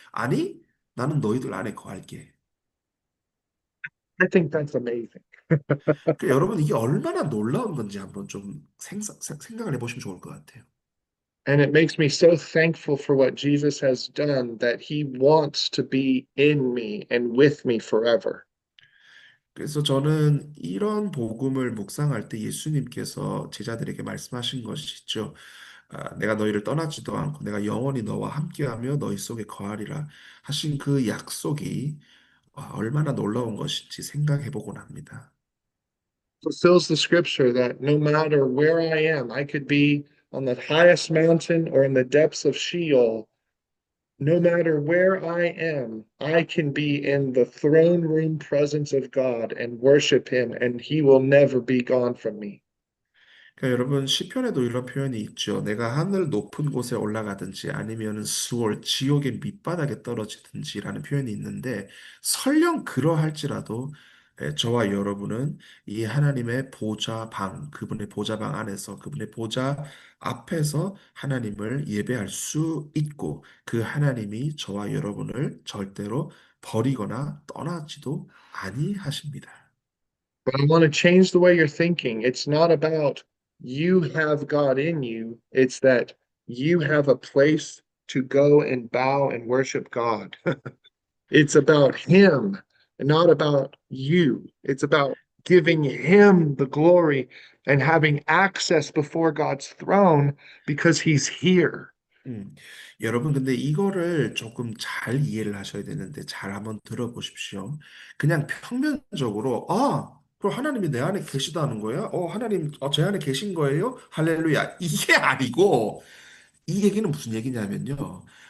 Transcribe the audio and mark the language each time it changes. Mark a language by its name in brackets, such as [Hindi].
[Korean] 아니, 나는 너희들 안에 거할게. [English] I think that's amazing. [Korean] 그러니까 여러분 이게 얼마나 놀라운 건지 한번 좀 생각을 해보시면 좋을 것 같아요. [English] And it makes me so thankful for what Jesus has done that he wants to be in me and with me forever. [Korean] 그래서 저는 이런 복음을 묵상할 때 예수님께서 제자들에게 말씀하신 것이 있죠. 내가 너희를 떠나지도 않고 내가 영원히 너와 함께하며 너희 속에 거하리라 하신 그 약속이 얼마나 놀라운 것인지 생각해 보곤 합니다. [English] Fulfills the scripture that no matter where I am, I could be on the highest mountain or in the depths of Sheol. No matter where I am, I can be in the throne room presence of God and worship Him, and He will never be gone from me. [Korean] 그러니까 여러분 시편에도 이런 표현이 있죠. 내가 하늘 높은 곳에 올라가든지 아니면 수월 지옥의 밑바닥에 떨어지든지라는 표현이 있는데 설령 그러할지라도 저와 여러분은 이 하나님의 보좌방, 그분의 보좌방 안에서 그분의 보좌 앞에서 하나님을 예배할 수 있고 그 하나님이 저와 여러분을 절대로 버리거나 떠나지도 아니하십니다. [English] But I want to change the way you're thinking. It's not about you have God in you, it's that you have a place to go and bow and worship God. It's about Him and not about you. It's about giving Him the glory and having access before God's throne because He's here. [Korean] 음, 여러분, 근데 이거를 조금 잘 이해를 하셔야 되는데, 잘 한번 들어보십시오. 그냥 평면적으로, 그럼 하나님이 내 안에 계시다는 거야? 하나님, 제 안에 계신 거예요? 할렐루야. 이게 아니고, 이 얘기는 무슨 얘기냐면요.